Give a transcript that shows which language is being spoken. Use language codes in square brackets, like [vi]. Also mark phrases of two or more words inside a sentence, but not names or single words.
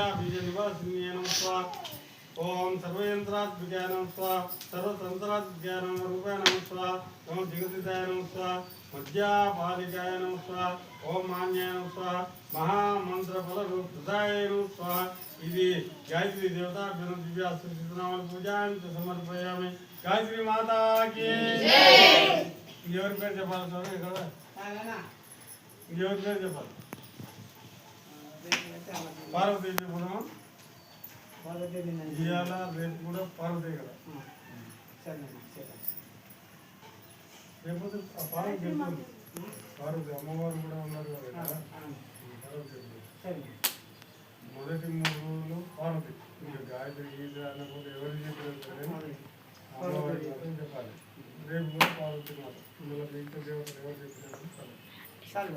[sa] बीज निवासिन्ये नमः स्वाहा ओम सर्वयंत्रात्मिकाय नमः स्वाहा सर्वतंत्रात्मिकाय नमः रूपाय नमः स्वाहा ओम जगदिताय नमः स्वाहा मध्यापालिकाय नमः स्वाहा ओम मान्याय नमः स्वाहा महामंत्रफलरूपदाय नमः स्वाहा ఇది గాయత్రి దేవతాభ్యం దివ్యాస్తుతినామల పూజాంత సమర్పయామి [hi] गायत्री माताकी जय [te] ఎవరి పేరు చెప్పాలి సార్ ఇక్కడ ఎవరి పేరు చెప్పాలి పార్వతీదేవి కూడా ఇవాళ రేపు కూడా పార్వతీ కదా రేపు పార్వతి పార్వతి అమ్మవారు కూడా ఉన్నారు కదా మొదటి 3 రోజులు పార్వతి ఇంకా గాయత్రి గీత అన్నప్పుడు ఎవరికి చెప్పారు అమ్మవారి చెప్పాలి రేపు కూడా పార్వతి మాట ఇందులో మిగతా దేవతలు ఎవరు చెప్పినారు